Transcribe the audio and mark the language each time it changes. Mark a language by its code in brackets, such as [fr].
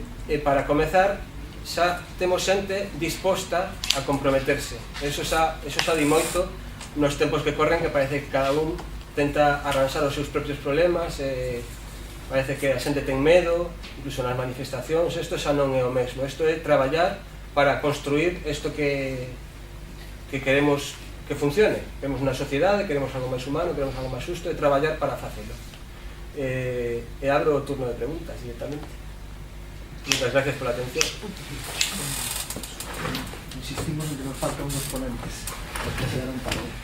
[gl] E para comezar, xa temos xente disposta a comprometerse. Eso xa di moito nos tempos que corren, que parece que cada un tenta arranxar os seus propios problemas, parece que a xente ten medo, incluso nas manifestacións. Isto xa non é o mesmo, isto é traballar para construir isto que queremos que funcione. Queremos unha sociedade, queremos algo máis humano, queremos algo máis xusto, e traballar para facelo. E abro o turno de preguntas directamente. [es] Muchas gracias por la atención. Insistimos en que nos faltan unos ponentes, porque se dan tarde.